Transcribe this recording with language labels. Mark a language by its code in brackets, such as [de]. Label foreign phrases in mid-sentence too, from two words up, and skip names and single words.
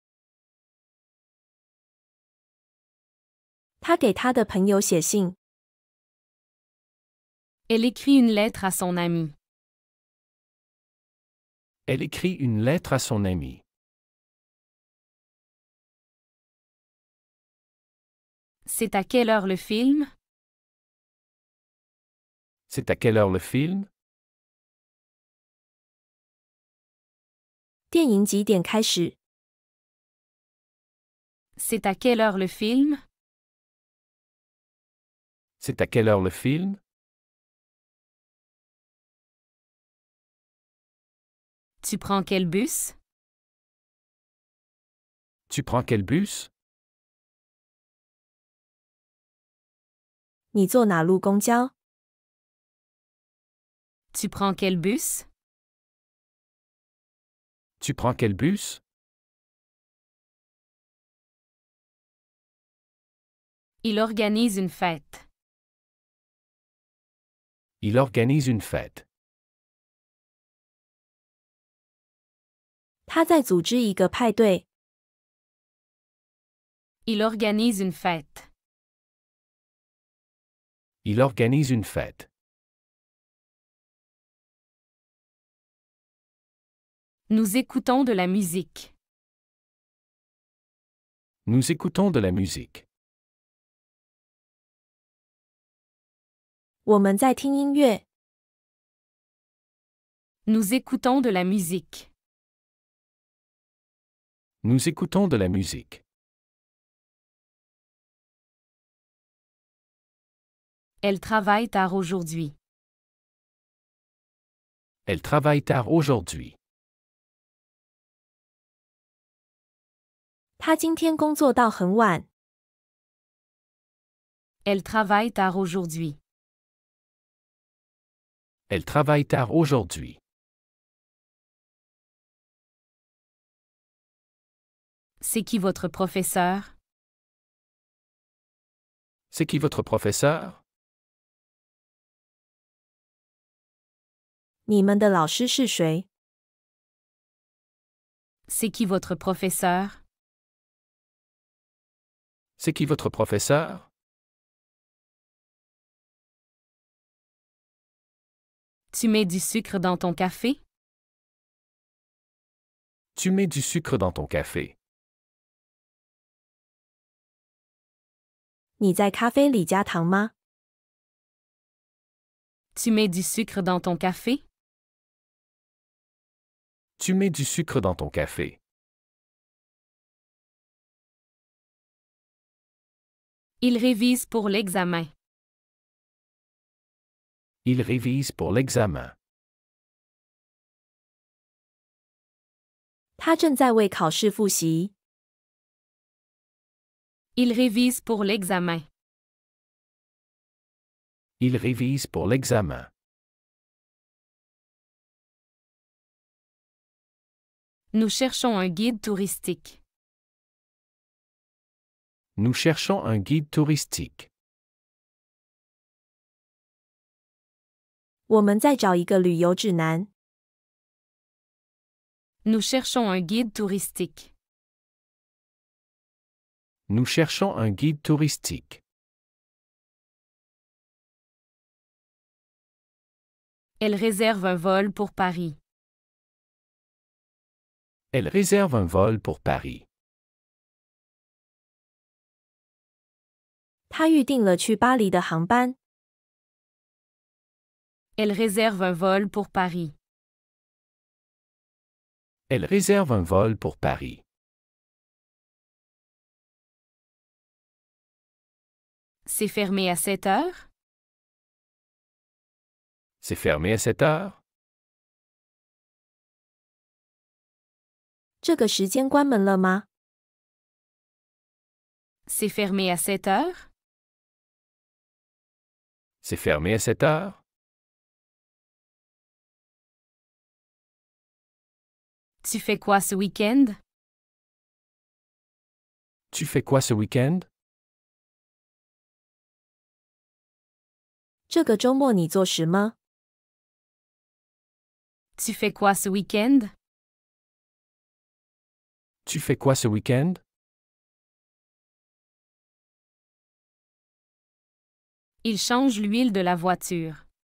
[zh] 他给他的朋友写信。 [fr] Elle écrit une lettre à son ami. Elle écrit une lettre à son ami. C'est à quelle heure le film? C'est à quelle heure le film? [zh] 电影几点开始？ [fr] C'est à quelle heure le film? C'est à quelle heure le film? Tu prends quel bus? Tu prends quel bus? [zh] 你坐哪路公交？ [fr] Tu prends quel bus? Tu prends quel bus? Il organise une fête. Il organise une fête. [zh] 他在组织一个派对。 [fr] Il organise une fête. Il organise une fête. Nous écoutons de la musique. Nous écoutons de la musique. [zh] 我们在听音乐。 [fr] Nous écoutons de la musique. Nous écoutons de la musique. Elle travaille tard aujourd'hui. Elle travaille tard aujourd'hui. [zh] 他今天工作到很晚。 [fr] Elle travaille tard aujourd'hui. Elle travaille tard aujourd'hui. C'est qui votre professeur? C'est qui votre professeur? [zh] 你们的老师是谁？ [fr] C'est qui votre professeur? C'est qui votre professeur? Tu mets du sucre dans ton café? Tu mets du sucre dans ton café. [zh] 你在咖啡里加糖吗？ [fr] Tu mets du sucre dans ton café? Tu mets du sucre dans ton café. Il révise pour l'examen. Il révise pour l'examen. [zh] 他正在为考试复习。 [fr] Il révise pour l'examen. Il révise pour l'examen. Nous cherchons un guide touristique. Nous cherchons un guide touristique. [zh] 我们在找一个旅游指南。 [fr] Nous cherchons un guide touristique. Nous cherchons un guide touristique. Elle réserve un vol pour Paris. Elle réserve un vol pour Paris. [zh] 他预订了去巴黎的航班。 [fr] Elle réserve un vol pour Paris. Elle réserve un vol pour Paris. C'est fermé à 7 heures? C'est fermé à 7 heures? [zh] 这个时间关门了吗？ [fr] C'est fermé à 7 heures? C'est fermé à 7 heures? Tu fais quoi ce week-end? Tu fais quoi ce week-end? [zh] 这个周末你做什么？ [fr] Tu fais quoi ce week-end? Tu fais quoi ce week-end? Il change l'huile de la voiture.